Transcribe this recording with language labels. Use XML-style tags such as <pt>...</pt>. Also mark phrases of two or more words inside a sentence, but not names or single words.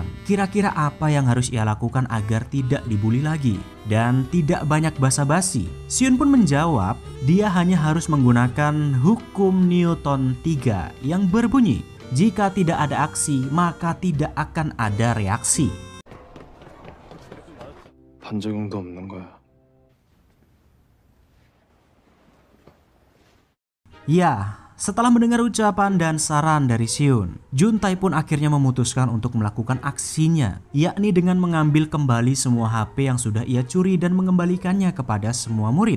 <id>Kira-kira apa yang harus ia lakukan agar tidak dibully lagi? Dan tidak banyak basa-basi, Siun pun menjawab dia hanya harus menggunakan hukum Newton 3 yang berbunyi, jika tidak ada aksi maka tidak akan ada reaksi.</id> <ko>반작용도 없는 거야.</ko> <id>Ya, setelah mendengar ucapan dan saran dari Siun, Juntae pun akhirnya memutuskan untuk melakukan aksinya, yakni dengan mengambil kembali semua HP yang sudah ia curi dan mengembalikannya kepada semua murid.</id>